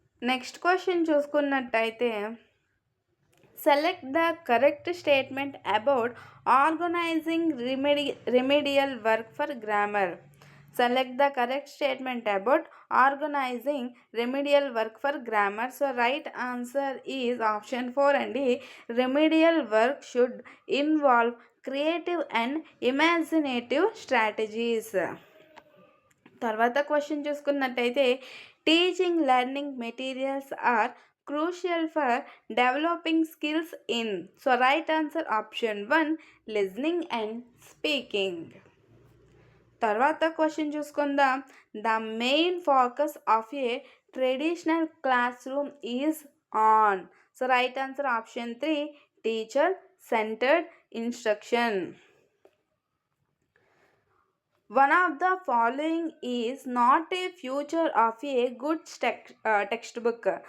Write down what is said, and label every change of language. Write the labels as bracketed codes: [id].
[te] Next question చూసుకున్నట్టయితే [en] Select the correct statement about organizing remedial work for grammar. Select the correct statement about organizing remedial work for grammar. So right answer is option 4 అండి. Remedial work should involve creative and imaginative strategies. [te] తర్వాత question చూసుకున్నట్టయితే [en] Teaching learning materials are crucial for developing skills in. So right answer option 1 listening and speaking. [te] తర్వాత question చూసుకుందాం. [en] The main focus of a traditional classroom is on. So right answer option 3 teacher centred instruction. One of the following is not a feature of a good textbook.